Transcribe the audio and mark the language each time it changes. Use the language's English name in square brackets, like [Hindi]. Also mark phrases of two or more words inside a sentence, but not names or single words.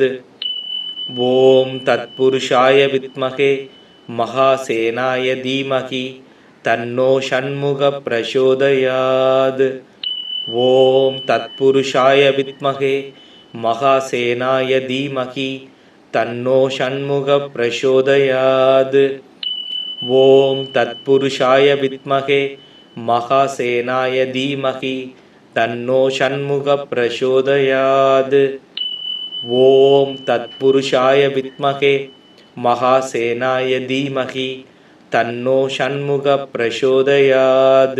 [Sanskrit] ॐ तत्पुरुषाय विद्महे महासेनाय धीमहि तन्नो षण्मुख प्रचोदयात्. ॐ तत्पुरुषाय विद्महे महासेनाय धीमहि तन्नो षण्मुखः प्रचोदयात्। ॐ तत्पुरुषाय विद्महे महासेनाय धीमहि तन्नो षण्मुखः प्रचोदयात्। ॐ तत्पुरुषाय विद्महे महासेनाय धीमहि तन्नो षण्मुखः प्रचोदयात्।